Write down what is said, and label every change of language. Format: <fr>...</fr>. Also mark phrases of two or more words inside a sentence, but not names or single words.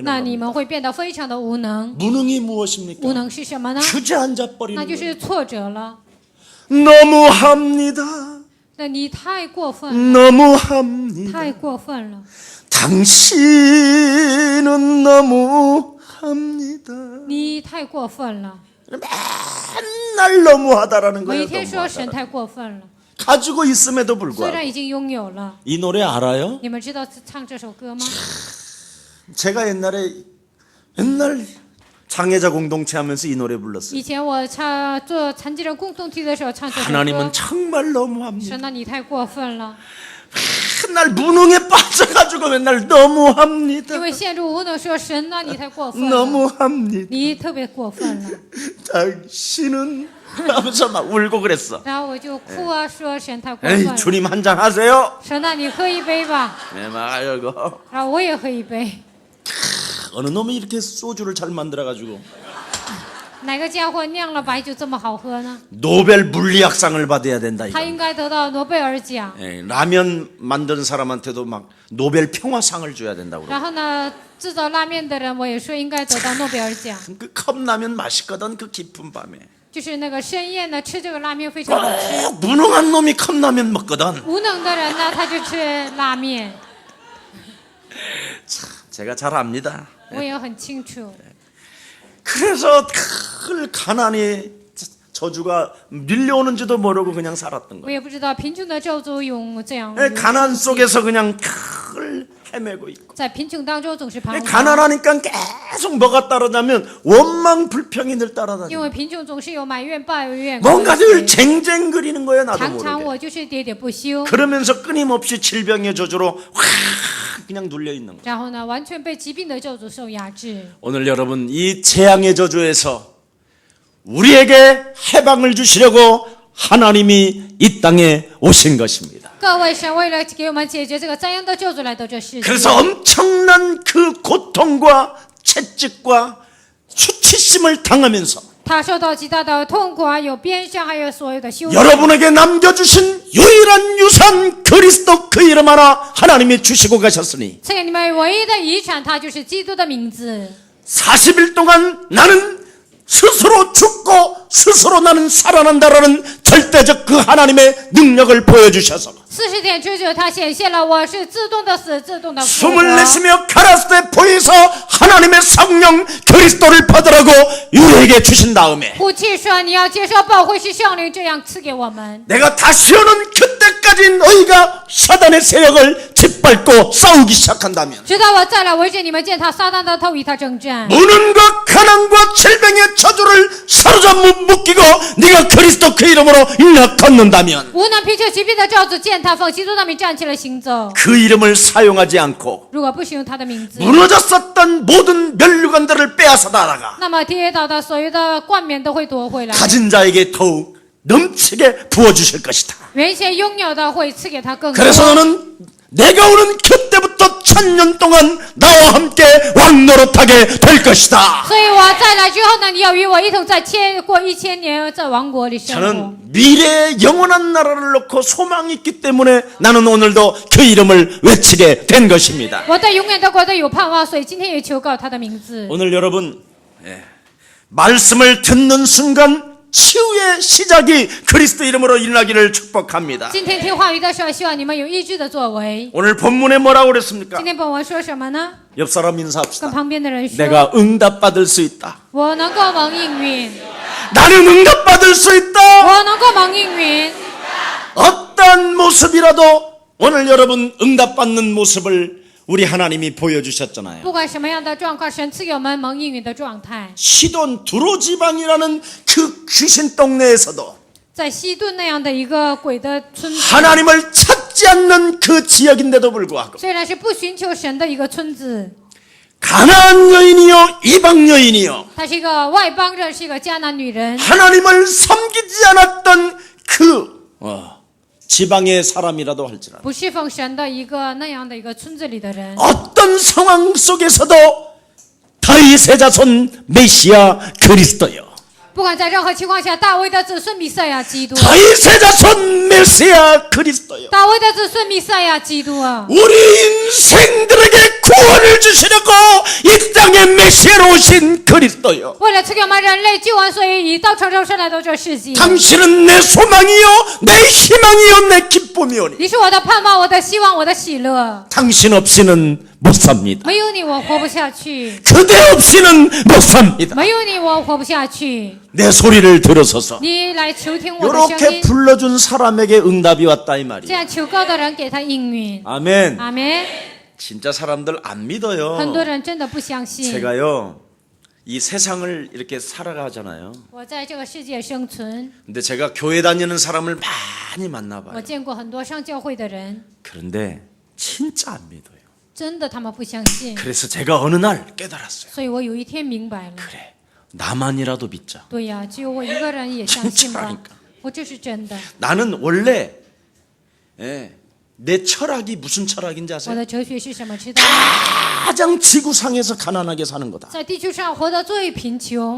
<zh>那你</zh> <ko>겁니다.</ko> <zh>们会变得非常的无能。</zh> <ko>무능이 무엇입니까?</ko> <zh>无能是什么呢？</zh> <ko>주저앉아 버리는</ko> <zh>那就</zh> <ko>거예요.</ko> <zh>是挫折了。</zh> <ko>너무합니다.</ko> <zh>那你太过分了，</zh> <ko>너무합니다.</ko> <zh>太过分了，</zh> <ko>당신은 너무합니다.</ko> <zh>你太过分了。</zh> <ko>맨날 너무하다라는</ko> <zh>每</zh> <ko>거예요.</ko> <zh>天说神</zh> <ko>너무하다.</ko> <zh>太过分了，</zh> <ko>가지고 있음에도</ko> <zh>虽</zh> <ko>불구하고</ko> <zh>然已经拥有了。</zh> <ko>이 노래 알아요?</ko> <zh>你们知道唱这首歌吗？</zh> <ko>제가 옛날 장애자 공동체 하면서 이 노래 불렀어요.</ko> <zh>以前我做残疾人共同体的时候唱这首歌。</zh> <ko>하나님은 정말 너무합니다.</ko> <zh>神啊，你太过分了！</zh> <ko>맨날 무능에 빠져가지고 맨날 너무합니다.</ko> <zh>因为陷入无能，说神呐，你太过分了，</zh> <ko>너무합니다.</ko> <zh>你特别过分了。</zh> <ko>당신은 하면서 막 울고 그랬어.</ko> <zh>然后我就哭啊，说神太过分 에이 了，</zh> <ko>주님 한 잔 하세요.</ko> <zh>神呐，你喝一杯吧，</zh> <ko>네, 막 이러고</ko> <zh>然后我也喝一杯。</zh> <ko>어느 놈이 이렇게 소주를 잘 만들어가지고</ko> <zh>哪个家伙酿了白酒这么好喝呢？</zh> <ko>노벨 물리학상을 받아야 된다</ko> <zh>他</zh> <ko>이거.</ko> <zh>应该得到诺贝尔奖。</zh> <ko>예, 라면 만드는 사람한테도 막 노벨 평화상을 줘야 된다고.</ko> <zh>然后呢，制造拉面的人，我也说应该得到诺贝尔奖。</zh> <ko>그 컵라면 맛있거든 그 깊은 밤에.</ko> <zh>就是那个深夜呢，吃这个拉面非常好吃。</zh> <ko>꼭 무능한 놈이 컵라면 먹거든.</ko> <zh>无能的人呢，他就吃拉面。</zh> <ko>제가 잘 압니다.</ko> <zh>我也很清楚。</zh> <ko>그래서 큰 가난이 저주가 밀려오는지도 모르고 그냥 살았던</ko> <zh>我</zh> <ko>거예요.</ko> <zh>也不知道贫穷的咒诅用这样，</zh> <ko>가난 속에서 그냥 늘 헤매고 있고.</ko> <zh>在贫穷当中总是彷徨。</zh> <ko>가난하니까 계속 뭐가 따르냐면 원망 불평이 늘</ko> <zh>因</zh> <ko>따라다니고</ko> <zh>为贫穷总是有埋怨、抱怨，</zh> <ko>뭔가 늘 쟁쟁거리는 거예요. 나도</ko> <zh>常常</zh> <ko>모르게.</ko> <zh>我就是喋喋不休，</zh> <ko>그러면서 끊임없이 질병의 저주로 확 그냥 눌려 있는 거예요.</ko> <zh>然后呢，完全被疾病的咒诅受压制。</zh> <ko>오늘 여러분 이 재앙의 저주에서 우리에게 해방을 주시려고 하나님이 이 땅에 오신 것입니다.</ko> <zh>各位，神为了给我们解决这个灾殃的咒诅来到这世界，</zh> <ko>그래서 엄청난 그 고통과 채찍과 수치심을 당하면서</ko> <zh>他受到极大的痛苦啊，有鞭伤，还有所有的羞辱。</zh> <ko>여러분에게 남겨주신 유일한 유산 그리스도 그 이름 하나 하나님이 주시고 가셨으니</ko> <zh>赐给你们唯一的遗产，它就是基督的名字。</zh> <ko>40일 동안 나는 스스로 죽고 스스로 나는 살아난다라는 절대적 그 하나님의 능력을 보여주셔서</ko> <zh>40 天之久，他显现了我是自动的死，自动的复活。</zh> <ko>숨을 내쉬며 가라스대 보이서 하나님의 성령 그리스도를 받으라고 우리에게 주신 다음에</ko> <zh>呼气说：“你要接受保惠师圣灵，这样赐给我们。</zh> <ko>내가 다시 오는 그때까지 너희가 사단의 세력을 짓밟고 싸우기 시작한다면</ko> <zh>直到我再来围着你们践踏撒旦的头，与他征战。</zh> <ko>무능과 가난과 질병의 저주를 사로잡고 묶이고 네가 그리스도 그 이름으로 일러 걷는다면</ko> <zh>无能贫穷疾病的咒诅践踏，奉基督的名站起来行走。</zh> <ko>그 이름을 사용하지 않고</ko> <zh>如果不使用他的名字，</zh> <ko>무너졌었던 모든 멸류관들을 빼앗아다가</ko> <zh>那么跌倒的所有的冠冕都会夺回来，</zh> <ko>가진 자에게 더욱 넘치게 부어주실 것이다.</ko> <zh>原先拥有的会赐给他更多。</zh> <ko>그래서 너는 내가 오는 그때부터 1000년 동안 나와 함께 왕노릇하게 될 것이다.</ko> <zh>所以我再来之后呢，你要与我一同在过1000年在王国里生活。</zh> <ko>저는 미래의 영원한 나라를 놓고 소망이 있기 때문에 나는 오늘도 그 이름을 외치게 된 것입니다.</ko> <zh>我对永远的国度有盼望，所以今天也求告他的名字。</zh> <ko>오늘 여러분 말씀을 듣는 순간 치유의 시작이 그리스도 이름으로 일어나기를 축복합니다.</ko> <zh>今天听话语的时候，希望你们有医治的作为。</zh> <ko>오늘 본문에 뭐라고 그랬습니까?</ko> <zh>今天本文说什么呢？</zh> <ko>옆 사람</ko> <zh>跟</zh> <ko>인사합시다.</ko> <zh>旁边的人说：</zh> <ko>내가 응답받을 수 있다.</ko> <zh>我能够蒙应允，</zh> <ko>나는 응답받을 수 있다.</ko> <zh>我能够蒙应允。</zh> <ko>어떤 모습이라도 오늘 여러분 응답받는 모습을 우리 하나님이 보여주셨잖아요.</ko> <zh>不管什么样的状况，神赐给我们蒙应允的状态。</zh> <ko>시돈 두로 지방이라는 그 귀신 동네에서도</ko> <zh>在西顿那样的一个鬼的村子，</zh> <ko>하나님을 찾지 않는 그 지역인데도 불구하고</ko> <zh>虽然是不寻求神的一个村子，</zh> <ko>가나안 여인이요 이방 여인이요</ko> <zh>她是一个外邦人，是一个迦南女人，</zh> <ko>하나님을 섬기지 않았던 그 지방의 사람이라도 할지라도</ko> <zh>不侍奉神的一个那样的一个村子里的人，</zh> <ko>어떤 상황 속에서도 다윗의 자손 메시아 그리스도요</ko> <zh>不管在任何情况下，大卫的子孙弥赛亚基督，</zh> <ko>다윗의 자손 메시아 그리스도요</ko> <zh>大卫的子孙弥赛亚基督啊！</zh> <ko>우리 인생들에게 구원을 주시려고 이 땅에 메시아로 오신 그리스도요</ko> <zh>为了赐给我们人类救恩，所以以道成肉身来到这世界。</zh> <ko>당신은 내 소망이요 내 희망이요 내 기쁨이오니</ko> <zh>你是我的盼望，我的希望，我的喜乐。</zh> <ko>당신 없이는 못 삽니다</ko> <zh>没有你，我活不下去；</zh> <ko>그대 없이는 못 삽니다</ko> <zh>没有你，我活不下去。</zh> <ko>내 소리를 들어서서</ko> <zh>你来求听我的声</zh> <ko>이렇게</ko> <zh>音，</zh> <ko>불러준 사람에게 응답이 왔다 이</ko> <zh>这</zh> <ko>말이에요</ko> <zh>样求告的人给他应允。</zh> <ko>아멘</ko> <zh>阿门。</zh> <ko>진짜 사람들 안</ko> <zh>很</zh> <ko>믿어요</ko> <zh>多人真的不相信。</zh> <ko>제가요 이 세상을 이렇게 살아가잖아요</ko> <zh>我在这个世界生存，</zh> <ko>근데 제가 교회 다니는 사람을 많이</ko> <zh>我</zh> <ko>만나봐요</ko> <zh>见过很多上教会的人，</zh> <ko>그런데 진짜 안 믿어요.</ko> <zh>真的他们不相信，</zh> <ko>그래서 제가 어느 날 깨달았어요.</ko> <zh>所以我有一天明白了。</zh> <ko>그래, 나만이라도 믿자.</ko> <zh>对呀，只有我一个人也相信吧</zh> <ko>진짜라니까 。</ko> <zh>我这是真的。</zh> <ko>나는 원래 내 철학이 무슨 철학인지</ko> <zh>我</zh> <ko>아세요?</ko> <zh>的哲学是什么？知道吗？</zh> <ko>가장 지구상에서 가난하게 사는 거다.</ko> <zh>在地球上活得最贫穷。</zh>